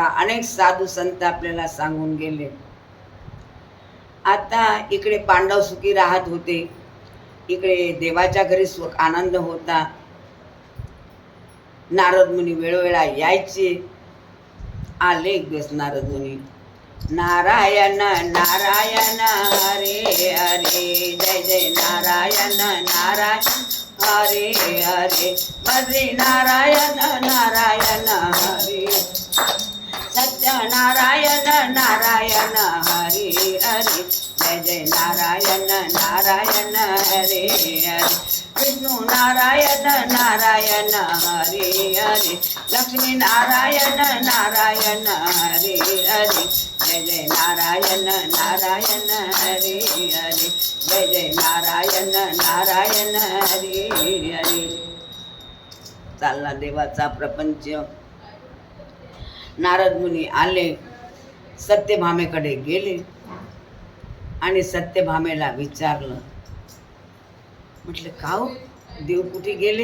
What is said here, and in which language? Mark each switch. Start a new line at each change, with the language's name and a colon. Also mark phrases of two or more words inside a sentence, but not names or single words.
Marathi: अनेक साधू संत आपल्याला सांगून गेले. आता इकडे पांडव सुखी राहत होते, इकडे देवाच्या घरी सुख आनंद होता. नारद मुनी वेळोवेळा यायचे. आले एक दिवस नारद मुनी, नारायण नारायण हरे हरे जय जय नारायण नारायण हरे हरे बद्री नारायण नारायण हरे सत्यनारायण नारायण हरे हरे जय जय नारायण नारायण हरे हरे विष्णु नारायण नारायण हरे हरे लक्ष्मी नारायण नारायण हरे हरे जय जय नारायण नारायण हरे हरे जय जय नारायण नारायण हरे हरे. चालला देवाचा प्रपंच. नारद मुनी आले, सत्यभामेकडे गेले आणि सत्यभामेला विचारलं. म्हटलं का हो देव कुठे गेले?